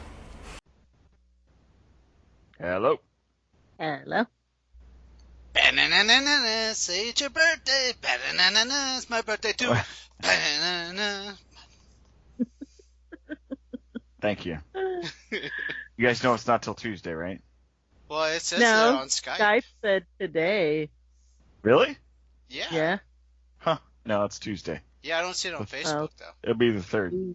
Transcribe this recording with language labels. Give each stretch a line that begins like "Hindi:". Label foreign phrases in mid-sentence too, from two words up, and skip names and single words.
English: Hello. Hello. Ba-na-na-na-na-na, say it's your birthday. Ba-na-na-na-na, it's my birthday too. Ba-na-na-na. Thank you. You guys know it's not till Tuesday, right? Well, it says No, that on Skype. Skype said today. Really? Yeah. Yeah. Huh. No, it's Tuesday. Yeah, I don't see it on Facebook, though. It'll be the 3rd.